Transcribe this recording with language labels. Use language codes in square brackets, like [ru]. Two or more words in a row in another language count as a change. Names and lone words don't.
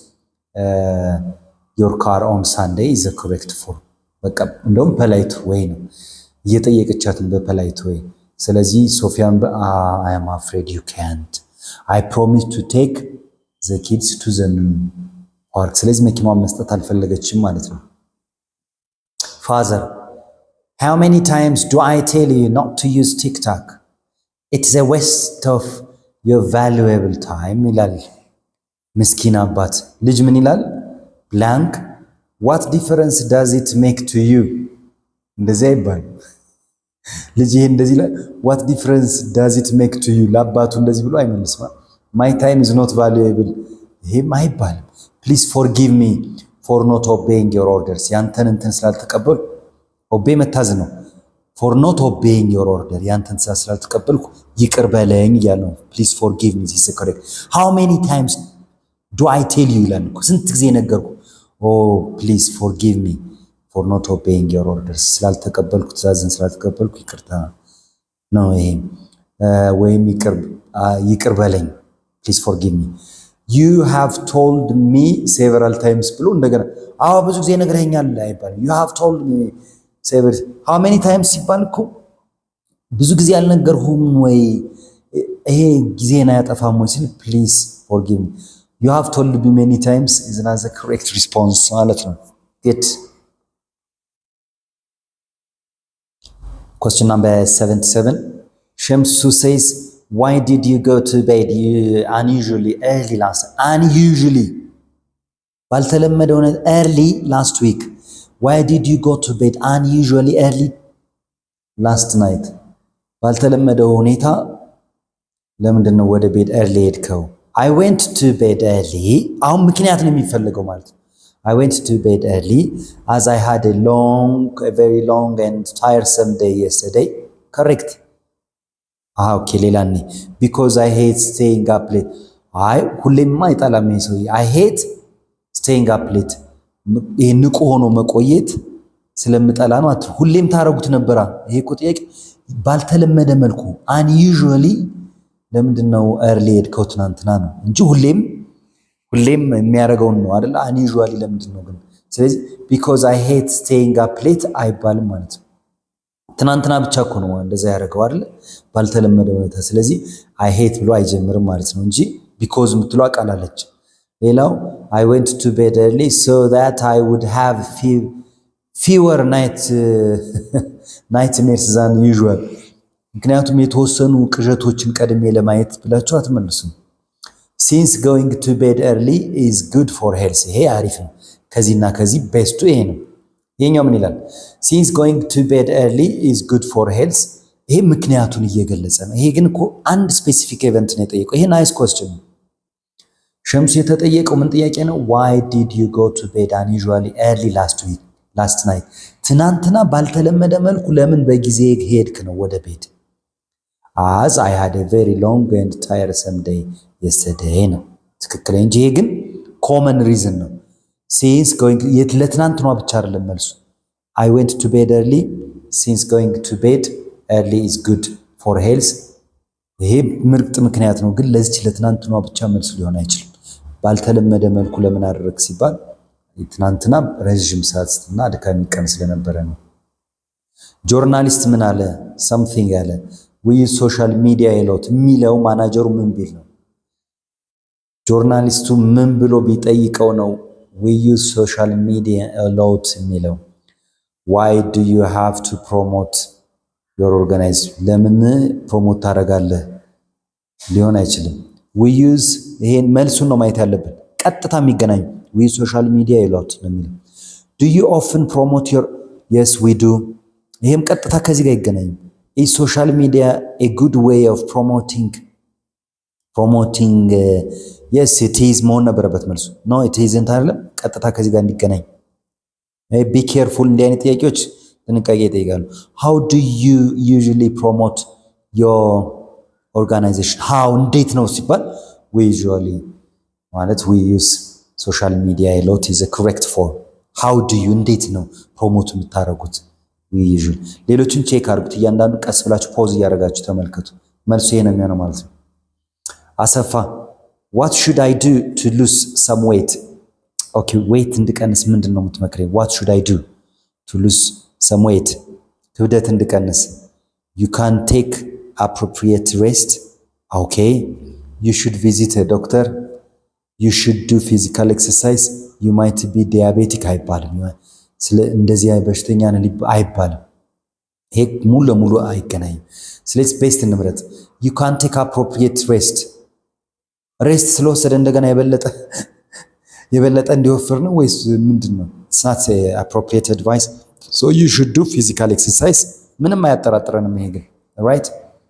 [en] your car on Sunday is the correct form [am] በቃ እንደውም [en] polite way [am] ነው እየጠየቀቻትን በpolite way ስለዚህ ሶፊያን [en] I am afraid you can't I promise to take the kids to the new park [am] ስለዚህ መኪናዋን መስጠት አልፈለገችም ማለት ነው [en] Father how many times do I tell you not to use TikTok it's a waste of your valuable time [am] ይላል ምስኪን አባት ልጅ ምን ይላል [en] blank what difference does it make to you [am] እንደዚህ አይባል ልጅ ይሄ እንደዚህ ይላል [en] what difference does it make to you [am] ለአባቱ እንደዚህ ብሎ አይመልስም [en] my time is not valuable [am] ይሄም አይባልም [en] please forgive me for not obeying your orders [am] ያንተን እንትን ስላልተቀበል [en] obey [am] መታዝ ነው [en] for not obeying your order [am] ያንተን ስላልተቀበልኩ ይቅር በለኝ ያለው [en] please forgive me this is correct how many times do I tell you [am] ይላል ስንት ጊዜ ነገርኩ [en] oh please forgive me for not obeying your orders [am] ስላልተቀበልኩ ትእዛዝን ስላልተቀበልኩ ይቅርታ ነው ይሄ ወይም ይቅር በለኝ [en] please forgive me you have told me several times [am] ብሎ እንደገና አዎ ብዙ ጊዜ ነግረኛል አይባል [en] you have told me several how many times [am] ሲባል እኮ ብዙ ጊዜ አልነገርሁም ወይ ይሄ ጊዜና ያጠፋም ወይ ሲል [en] please forgive me you have told me many times is not the correct response [am] ማለት ነው [en] get question number 77 Shamsu says why did you go to bed unusually early ባልተለመደው early last week why did you go to bed unusually early last night [am] ባልተለመደው ሁኔታ ለምንድነው ወደ ቤት [en] early ሄድከው I went to bed early [am] አሁን ምክንያት ነው የሚፈልገው ማለት [en] I went to bed early as I had a very long and tiresome day yesterday correct okay ሌላኔ because I hate staying [am] up late ሁሌም አይጣላም ሰው [en] I hate staying up late [am] ንቁ ሆኖ መቆየት ስለምጠላ ነው ሁሌም ታረጉት ነበር ይሄ እኮ ጥያቄ ባልተለመደ መልኩ unusually ለምንድነው early ሄድከው ትናንትና ነው እንጂ ሁሌም የሚያረጋው ነው አይደል unusually ለምንድነው ግን ስለዚህ [en] because I hate staying up late [am] አይባልም ማለት ነው ትናንትና ብቻ እኮ ነው እንደዛ ያረጋው አይደል ባልተለመደ ሁኔታ ስለዚህ [en] I hate [am] ብሎ አይጀምርም ማለት ነው እንጂ because ምትለው አቃላለች ሌላው [en] I went to bed early so that I would have fewer nightmares than usual [am] ምክንያቱም የተወሰኑ ቅዠቶችን ቀድሜ ለማየት ብላችሁ አትመልሱም [en] since going to bed early is good for health [am] ይሄ አሪፍ ነው ከዚህና ከዚህ ቤስቱ ይሄ ነው የኛው ምን ይላል [en] since going to bed early is good for health [am] ይሄ ምክንያቱን እየገለጸ ነው ይሄ ግን እኮ አንድ [en] specific event [am] ነው የጠየቀው ይሄ [en] nice question [am] ነው ሸምሱ የተጠየቀው ምን ጥያቄ ነው [en] why did you go to bed unusually early last week last night [am] ትናንትና ባልተለመደ መልኩ ለምን በጊዜ ሄድክ ነው ወደ ቤት? [en] as I had a very long and tiresome day yesterday [am] ነው ትክክል እንጂ ይሄ ግን [en] common reason [am] ነው። [en] since going [am] ለትናንትና ብቻ አይደለም መልሱ። [en] I went to bed early since going to bed early is good for health [am] ይሄ ምርጥ ምክንያት ነው። ግን ለዚህ ለትናንትና ብቻ መልስ ሊሆን አይችልም። ባልተለመደ መልኩ ለምን አደረክ ሲባል ትናንትና ረጅም ሰዓትና አድካሚ ቀን ስለነበረ ነው። ጆርናሊስት ምን አለ? something አለ [en] we use social media a lot [am] የሚለው ማናጀሩ ምን ቢል ነው? ጆርናሊስቱ ምን ብሎ ቢጠይቀው ነው [en] we use social media a lot [am] የሚለው? [en] why do you have to promote your organization? [am] ለምን ፕሮሞት ታደርጋለህ ሊሆን አይችልም። [en] we use [am] ይሄን መልሱን ነው ማየት ያለብን። ቀጥታ የሚገናኙ [en] we use social media a lot [am] ነው የሚለው። [en] do you often promote your yes we do [am] ይሄም ቀጥታ ከዚህ ጋር ይገናኙ። [en] is social media a good way of promoting yes it is [am] መሆን ነበረበት መልሱ። [en] no it isn't አይደለም። [am] ቀጥታ ከዚህ ጋር እንዲገናኝ [en] be careful [am] እንዲህ አይነት ጥያቄዎች ጥንቃቄ ይጠይቃሉ። [en] how do you usually promote your organization? how [am] እንዴት ነው ሲባል [en] we usually ማለት we use social media a lot is a correct form. how do you [am] እንዴት ነው ፕሮሞት የምታደርጉት? [en] we usually [am] ሌሎችን ቼክ አድርጉት። እያንዳንዱ ቀስ ብላችሁ ፖዝ እያደረጋችሁ ተመልከቱ። መልሱ ይሄ ነው የሚሆነው ማለት ነው። አሰፋ [en] what should I do to lose some weight? [am] okay weight እንድቀንስ ምንድን ነው የምትመክረኝ? [en] what should I do to lose some weight? [am] ክብደት እንድቀንስ [en] you can take appropriate rest. okay you should visit a doctor. you should do physical exercise. you might be diabetic [am] አይባልም። ስለ እንደዚህ በሽተኛ ነህ አይባልም። ይሄ ሙሉ ለሙሉ አይገናኝም። ስለዚህ ቤስት እንምረጥ። [en] you can take appropriate rest. [am] ሬስት ስለወሰደ እንደገና የበለጠ እንዲወፍር ነው ወይስ ምንድነው? [en] it's not a appropriate advice. so you should do physical exercise [am] ምንም አያጠራጥረንም ይሄ ግን [en] right